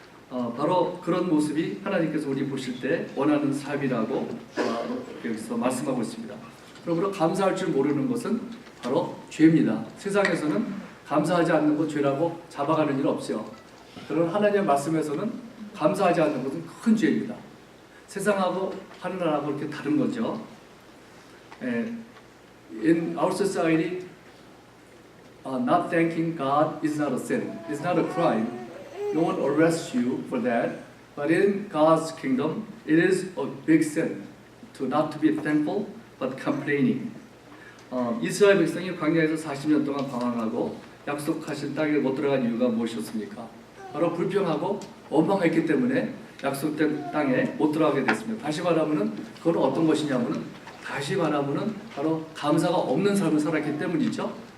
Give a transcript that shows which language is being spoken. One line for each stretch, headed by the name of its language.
Korean: 바로 그런 모습이 하나님께서 우리 보실 때 원하는 삶이라고 여기서 말씀하고 있습니다. 그러므로 감사할 줄 모르는 것은 바로 죄입니다. 세상에서는 감사하지 않는 것 죄라고 잡아가는 일 없죠. 그런 하나님의 말씀에서는 감사하지 않는 것은 큰 죄입니다. 세상하고 하늘나라하고 그렇게 다른 거죠.
English: In our society, not thanking God is not a sin. It's not a crime. No one arrests you for that. But in God's kingdom, it is a big sin to not to be thankful, but complaining.
Korean: 이스라엘 백성이 광야에서 40년 동안 방황하고 약속하신 땅에 못 들어간 이유가 무엇이었습니까? 바로 불평하고 원망했기 때문에 약속된 땅에 못 들어가게 됐습니다. 다시 말하면은 그건 어떤 것이냐면은 다시 말하면은 바로 감사가 없는 삶을 살았기 때문이죠.